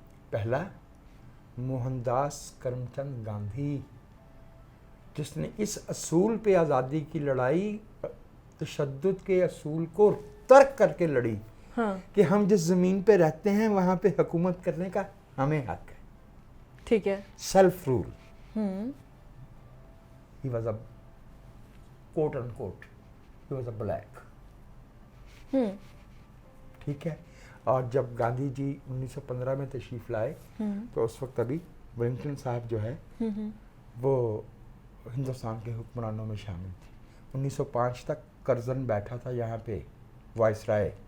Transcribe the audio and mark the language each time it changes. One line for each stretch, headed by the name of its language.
Urdu: پہلا موہن داس کرم چند گاندھی, جس نے اس اصول پہ آزادی کی لڑائی, تشدد کے اصول کو ترک کر کے لڑی ہاں کہ ہم جس زمین پہ رہتے ہیں وہاں پہ حکومت کرنے کا ہمیں حق ہے. ٹھیک ہے.
English: Self role. ہوں He was a quote unquote, he was a black. ہوں
Urdu: ٹھیک ہے. اور جب گاندھی جی 1915 میں تشریف لائے تو اس وقت ابھی ولنگٹن صاحب جو ہے وہ ہندوستان کے حکمرانوں میں شامل تھے. 1905 تک کرزن بیٹھا تھا یہاں پہ وائس رائے.